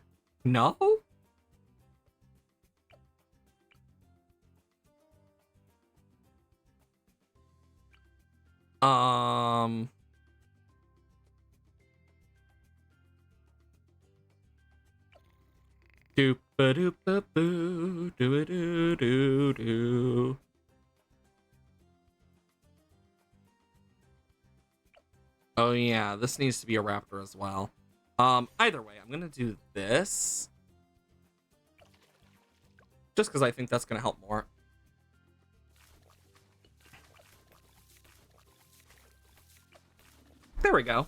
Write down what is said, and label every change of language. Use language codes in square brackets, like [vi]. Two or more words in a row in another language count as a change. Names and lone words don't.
[en] No? Um... Doop-a-doop-a-boo, doo-a-doo-doo-doo. Oh yeah, this needs to be a Raptor as well. Either way, I'm gonna do this. Just because I think that's gonna help more. There we go.